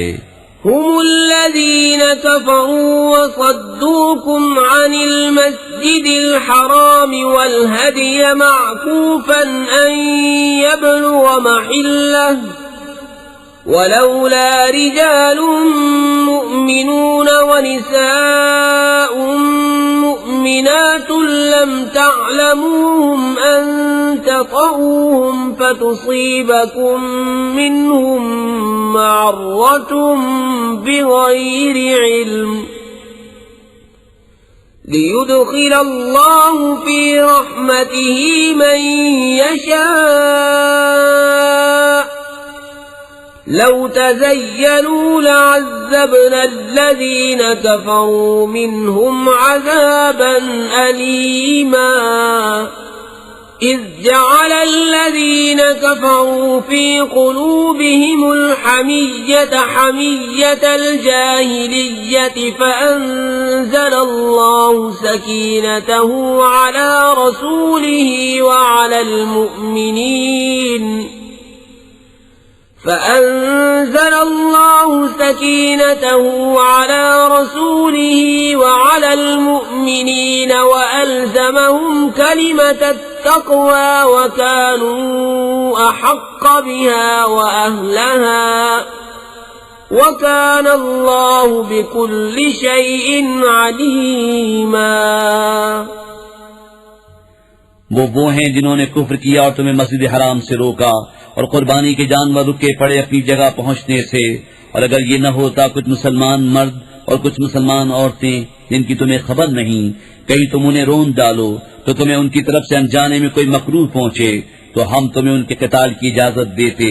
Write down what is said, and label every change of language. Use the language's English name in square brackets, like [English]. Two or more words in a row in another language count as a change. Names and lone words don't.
[Arabic] هم الذين كفروا وصدوكم عن المسجد الحرام والهدي معكوفا أن يبلغ محله ولولا رجال مؤمنون ونساء مؤمنات لم تعلموهم أن تطئوهم فتصيبكم منهم معرة بغير علم ليدخل الله في رحمته من يشاء لو تزيلوا لعذبنا الذين كفروا منهم عذابا أليما. إذ جعل الذين كفروا في قلوبهم الحمية حمية الجاهلية فأنزل الله سكينته على رسوله وعلى المؤمنين فأنزل الله سكينته على رسوله وعلى المؤمنين وألزمهم كلمة التقوى وكانوا أحق بها وأهلها وكان الله بكل شيء عليما। [Urdu] وہ ہیں جنہوں نے کفر کیا اور تمہیں مسجد حرام سے روکا اور قربانی کے جانور رکے پڑے اپنی جگہ پہنچنے سے، اور اگر یہ نہ ہوتا کچھ مسلمان مرد اور کچھ مسلمان عورتیں جن کی تمہیں خبر نہیں، کہیں تم انہیں رون ڈالو تو تمہیں ان کی طرف سے انجانے میں کوئی مکروہ پہنچے تو ہم تمہیں ان کے قتال کی اجازت دیتے.